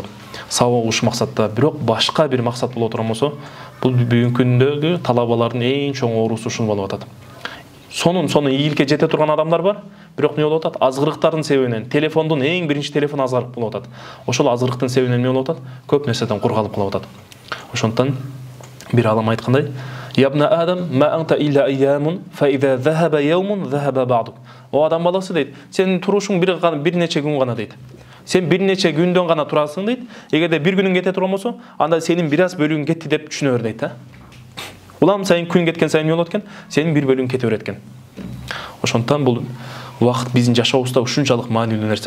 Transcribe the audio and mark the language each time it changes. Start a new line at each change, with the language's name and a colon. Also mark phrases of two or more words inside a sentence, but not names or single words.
Kyrgyz: Сабак окуш максатта, бирок башка бир максат боло турган болсо, бул бүгүнкү күндөгү талабалардын эң чоң оорусу ушул болуп атат. Сону ийгиликке жете турган адамдар бар, бирок эмне болуп атат? Азгырыктардын себебинен, телефондун эң биринчи телефон азгырык болуп атат. Ошол азгырыктын себебинен эмне болуп атат? Көп нерседен кургалып калып атат. Ошондуктан бир алам айткандай,
Arabic: "يا ابن آدم, ما أنت إلا أيام، فإذا ذهب يوم، ذهب بعضك."
Kyrgyz: О адам баласы дейт, сенин турушуң бир нече күн гана дейт. Сен бир нече күндөн гана турасың дейт. Эгерде бир күнүң кете турган болсо, анда сенин бир аз бөлүгүң кетти деп түшүнө бер дейт, Улам сайын күн кеткен сайын болот экен, сенин бир бөлүгүң кете берет экен. Ошондуктан бул убакыт биздин жашообузда ушунчалык маанилүү нерсе.